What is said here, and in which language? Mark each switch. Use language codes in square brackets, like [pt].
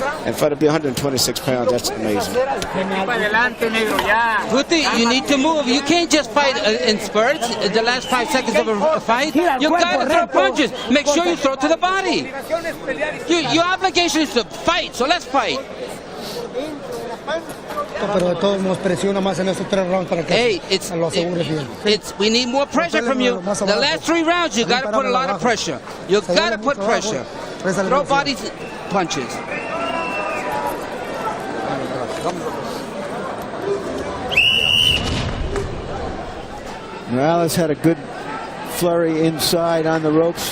[en] And for to be 126 pounds, that's amazing. Guty, you need to move. You can't just fight in spurts. The last 5 seconds of a fight, you got to throw punches. Make sure you throw to the body. Your obligation is to fight, so let's fight. [es] Pero de todos modos presiona más en estos 3 rounds para que lo asegures bien. [en] We need more pressure from you. The last 3 rounds, you got to put a lot of pressure. You got to put pressure. Throw body punches. Morales had a good flurry inside on the ropes.